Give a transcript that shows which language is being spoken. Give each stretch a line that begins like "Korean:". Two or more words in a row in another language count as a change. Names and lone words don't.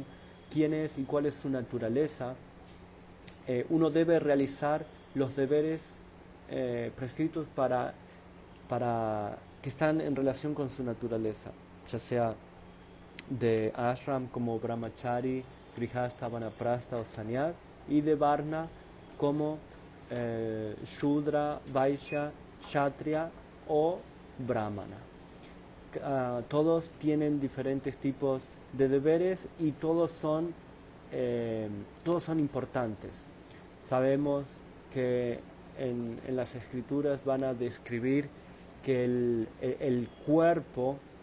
Spanish: quién es y cuál es su naturaleza, uno debe realizar los deberes prescritos para que están en relación con su naturaleza, ya sea de ashram como brahmachari, grihastha, vanaprastha o sannyas, y de varna como shudra, vaishya, kshatriya o brahmana. Todos tienen diferentes tipos de deberes y todos son importantes. Sabemos que en las escrituras van a describir que el cuerpo